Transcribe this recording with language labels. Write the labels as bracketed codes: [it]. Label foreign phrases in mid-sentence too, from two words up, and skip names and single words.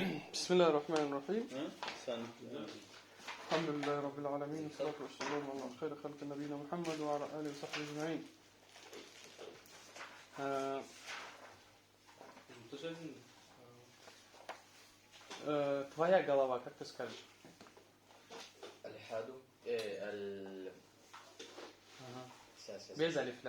[ar] بسم الله الرحمن الرحيم. الحمد لله رب العالمين، والصلاة والسلام على خير خلق نبينا محمد وعلى آله وصحبه أجمعين. [ru] Твоя голова, как ты скажешь? Аль-хаду. Без алифля.